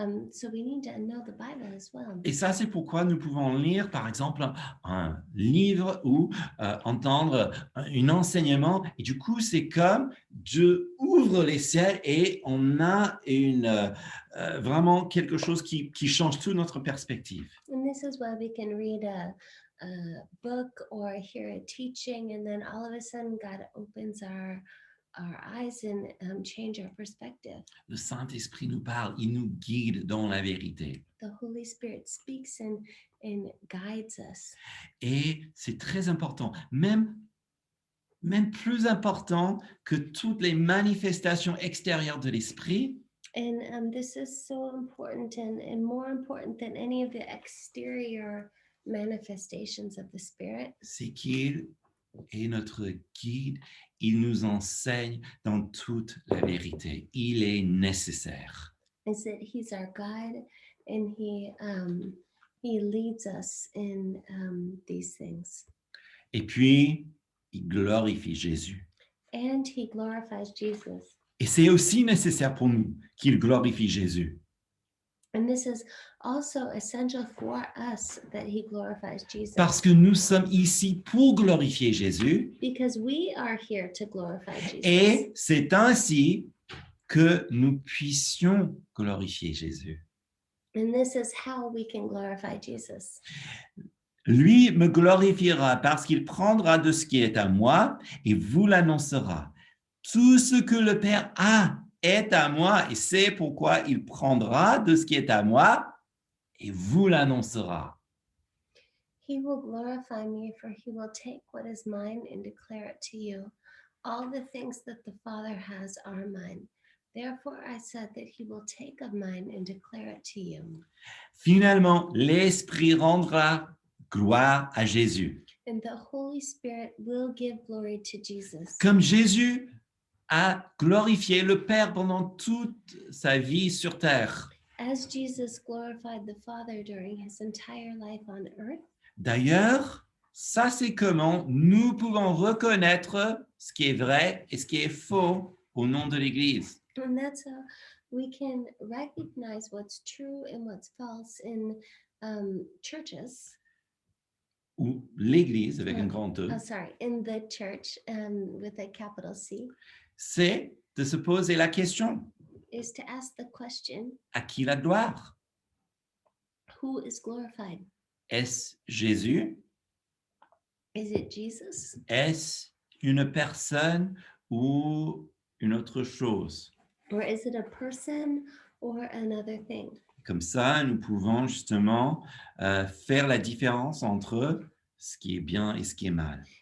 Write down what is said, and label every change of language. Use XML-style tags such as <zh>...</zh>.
<en>So we need to know the Bible as well.</en> <fr>Et ça, c'est pourquoi nous pouvons lire, par exemple, un livre ou entendre un enseignement. Et du coup, c'est comme Dieu ouvre les ciels et on a vraiment quelque chose qui change toute notre perspective.</fr> <en>And this is why we can read a book or hear a teaching, and then all of a sudden God opens our eyes and change our perspective.</en> <fr>Le Saint-Esprit nous parle, il nous guide dans la vérité.</fr> <en>The Holy Spirit speaks and guides us.</en> <fr>Et c'est très important, même plus important que toutes les manifestations extérieures de l'Esprit.</fr> <en>And this is so important and more important than any of the exterior manifestations of the Spirit.</en> <fr>C'est qu'il est notre guide, il nous enseigne dans toute la vérité. Il est nécessaire.</fr> <en>Is that He's our guide and He leads us in these things.</en> <fr>Et puis, il glorifie Jésus.</fr> <en>And He glorifies Jesus.</en> <fr>Et c'est aussi nécessaire pour nous qu'il glorifie Jésus.</fr> <en>And this is also essential for us that He glorifies Jesus.</en> <fr>Parce que nous sommes ici pour glorifier Jésus.</fr> <en>Because we are here to glorify Jesus.</en> <fr>Et c'est ainsi que nous puissions glorifier Jésus.</fr> <en>And this is how we can glorify Jesus.</en> <fr>Lui me glorifiera parce qu'il prendra de ce qui est à moi et vous l'annoncera. Tout ce que le Père a est à moi et c'est pourquoi il prendra de ce qui est à moi et vous l'annoncera.</fr> <en>He will glorify me, for He will take what is mine and declare it to you. All the things that the Father has are mine. Therefore I said that He will take of mine and declare it to you.</en> <fr>Finalement, l'Esprit rendra gloire à Jésus.</fr> <en>And the Holy Spirit will give glory to Jesus.</en> <fr>Comme Jésus a glorifié le Père pendant toute sa vie sur terre.</fr> <en>as Jesus glorified the Father during his entire life on earth,</en> <fr>D'ailleurs, ça c'est comment nous pouvons reconnaître ce qui est vrai et ce qui est faux au nom de l'Église.</fr> <en>and that's how we can recognize what's true and what's false in churches.</en> <fr>Ou l'Église avec un grand E,</fr> <en>In the church with a capital C,</en> <fr>c'est de se poser la question,</fr> <en>is to ask the question,</en> <fr>à qui la gloire?</fr> <en>who is glorified?</en> <fr>Est-ce Jésus?</fr> <en>Is it Jesus?</en> <fr>Est-ce une personne ou une autre chose?</fr> <en>Or is it a person or another thing?</en> <fr>Comme ça, nous pouvons justement faire la différence entre ce qui est bien et ce qui est mal.</fr>